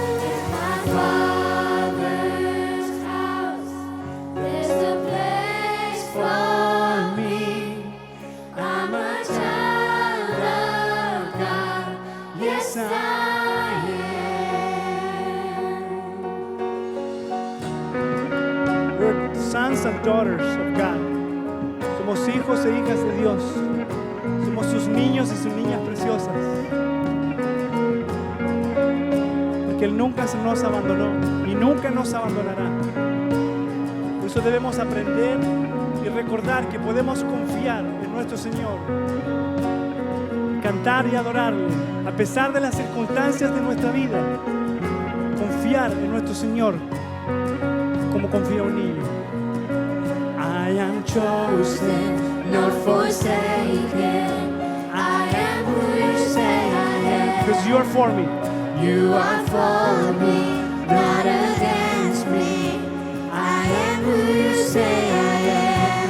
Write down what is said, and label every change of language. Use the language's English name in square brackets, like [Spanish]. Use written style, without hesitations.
[English] In my Father's house, there's a place for me. I'm a child of God, yes I am. We're sons and daughters of God. [Spanish] Somos hijos e hijas de Dios. Somos sus niños y sus niñas preciosas. Porque Él nunca nos abandonó y nunca nos abandonará. Por eso debemos aprender y recordar que podemos confiar en nuestro Señor. Cantar y adorarle a pesar de las circunstancias de nuestra vida. Confiar en nuestro Señor como confía un niño. [English] I am chosen, Not forsaken, I am who you say I am. because you are for me. You are for me, not against me. I am who you say I am.